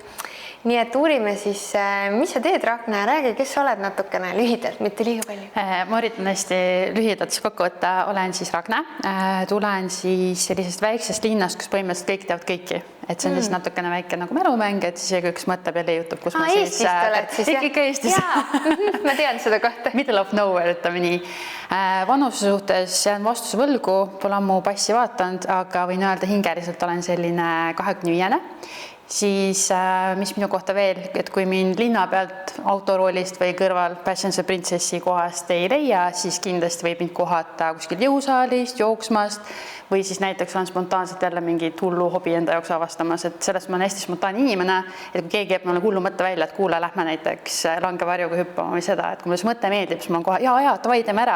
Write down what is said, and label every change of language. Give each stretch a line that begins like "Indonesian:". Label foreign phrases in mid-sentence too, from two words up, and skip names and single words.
Estonian: Nii et uurime siis, mis sa teed, Ragne, räägi, kes sa oled natukene lühidalt, mitte liiga palju. Ma üritan hästi lühidalt kokku võtta, olen siis Ragne, tulen siis sellisest väiksest linnast, kus põhimõtteliselt kõik teavad kõiki. Et see on siis natukene väike nagu märumäng, et siis üks mõtleb ja leiutab, kus ma siis... Eestist oled siis, jah? Ikka Eestis. Ma tean seda kohta.
English: Middle of nowhere,
Estonian: ütleme nii. Vanuse suhtes jään vastuse võlgu, pole ammu passi vaatanud, aga võin öelda hingeliselt olen selline 25-ne. Siis mis minu kohta veel, et kui mind linna pealt autoroolist või kõrval
English: Passenger Princessi
Estonian: kohast ei leia, siis kindlasti võib mind kohata kuskil jõusaalist, jooksmast või siis näiteks on spontaanselt jälle mingi hullu hobi enda jaoks avastamas, et sellest ma olen hästi spontaanne inimene, et kui keegi jääb mulle hullu mõtte välja, et kuule, lähme näiteks langevarjuga hüppama või seda, et kui mulle see mõte meeldib, siis ma olen kohe, jaa, davai, teeme ära.